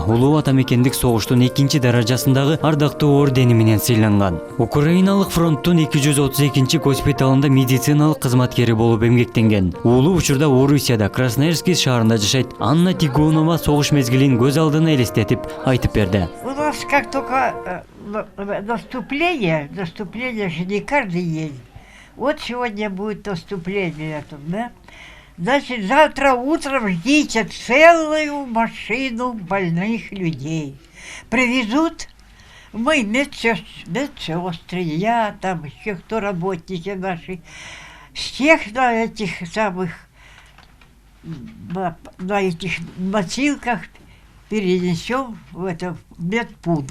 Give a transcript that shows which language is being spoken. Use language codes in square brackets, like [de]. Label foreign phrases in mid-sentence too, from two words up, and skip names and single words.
[ky] Улуу атамекендик согуштун 2-чи даражасындагы ардактуу ордени менен сыйланган. Украиналык фронттун 232-чи госпиталында медициналык кызматкери болуп эмгектенген. Уулу учурда Орусияда, Красноярский шаарында жашайт. Анна Тигонова согуш мезгилин көз алдына элестетип айтып берди. [ru] У нас как только наступление же не каждый день. Вот сегодня будет наступление, да? Значит, завтра утром ждите целую машину больных людей. Привезут мы медсестры, я там еще кто работники наши, с тех на этих самых на этих носилках перенесем в этот медпункт.